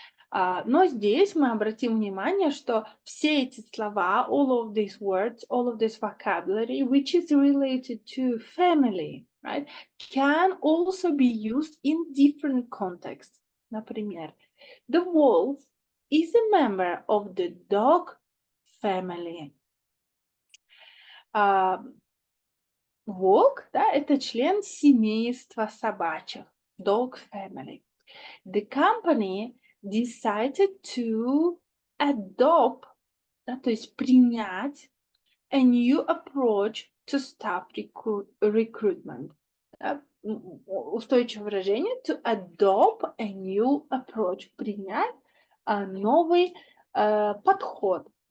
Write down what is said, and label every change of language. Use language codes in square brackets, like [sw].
[ru] Но здесь мы обратим внимание, что все эти слова, [en] all of these words, all of this vocabulary, which is related to family, right, can also be used in different contexts. [ru] Например, [en] the wolf is a member of the dog family. [ru] Волк, да, это член семейства собачьих, [en] dog family. The company decided to adopt, [ru] да, то есть принять [en] a new approach to staff recruitment. [ru] Да, устойчивое выражение [en] to adopt a new approach, [ru] принять новый подход.